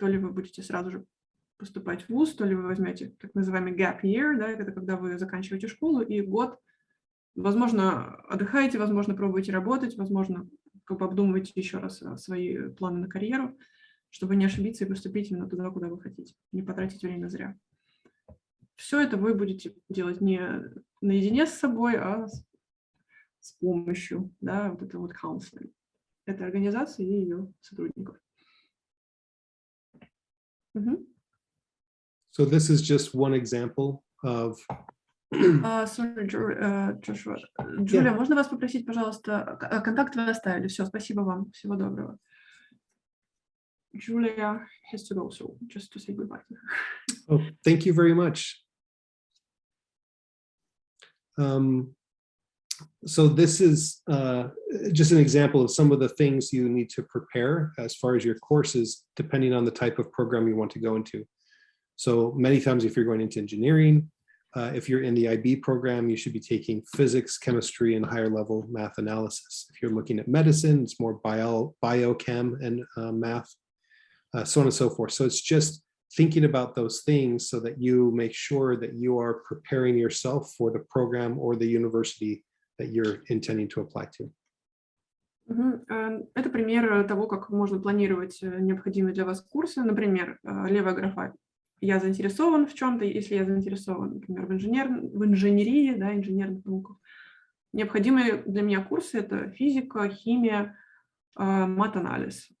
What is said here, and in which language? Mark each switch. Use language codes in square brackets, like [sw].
[ru] То ли вы будете сразу же поступать в вуз, то ли вы возьмете так называемый [en] gap year, [ru] да, это когда вы заканчиваете школу, и год, возможно, отдыхаете, возможно, пробуете работать, возможно, как бы обдумываете еще раз свои планы на карьеру, чтобы не ошибиться и поступить именно туда, куда вы хотите, не потратить время зря. Все это вы будете делать не наедине с собой, а с помощью, да, вот этого вот counseling, этой организации и ее сотрудников. [en] So this is just one example of... Sorry, Joshua. [ru] Джулия, можно вас попросить, пожалуйста, контакт вы оставили. Все, спасибо вам. Всего доброго. [en] Julia has to go, so just to say goodbye. Oh, thank you very much. So this is just an example of some of the things you need to prepare as far as your courses, depending on the type of program you want to go into. So many times if you're going into engineering, if you're in the IB program, you should be taking physics, chemistry, and higher level math analysis. If you're looking at medicine, it's more biochem and math, so on and so forth. So it's just thinking about those things so that you make sure that you are preparing yourself for the program or the university that you're intending to apply to. [ru] Это пример того, как можно планировать необходимые для вас курсы. Например, левая графа «Я заинтересован в чем-то», если я заинтересован, например, в инженерии, да, инженерных науках. Необходимые для меня курсы – это физика, химия, мат-анализ.